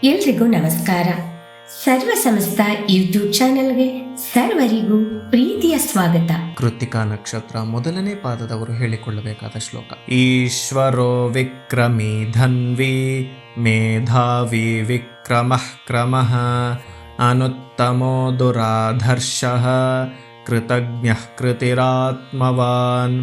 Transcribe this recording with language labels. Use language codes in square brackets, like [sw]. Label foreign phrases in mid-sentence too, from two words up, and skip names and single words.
[kn] ಎಲ್ರಿಗೂ ನಮಸ್ಕಾರ. ಸರ್ವ ಸಮಸ್ತ ಯೂಟ್ಯೂಬ್ ಚಾನೆಲ್ಗೆ ಸರ್ವರಿಗೂ ಪ್ರೀತಿಯ ಸ್ವಾಗತ. ಕೃತ್ತಿಕಾ ನಕ್ಷತ್ರ ಮೊದಲನೇ ಪಾದದವರು ಹೇಳಿಕೊಳ್ಳಬೇಕಾದ ಶ್ಲೋಕ. [sa] ಈಶ್ವರೋ ವಿಕ್ರಮೀ ಧನ್ವಿ ಮೇಧಾವಿ ವಿಕ್ರಮಃ ಕ್ರಮಃ ಅನುತ್ತಮೋ ದುರಾಧರ್ಷಃ ಕೃತಜ್ಞಃ ಕೃತಿರಾತ್ಮವಾನ್.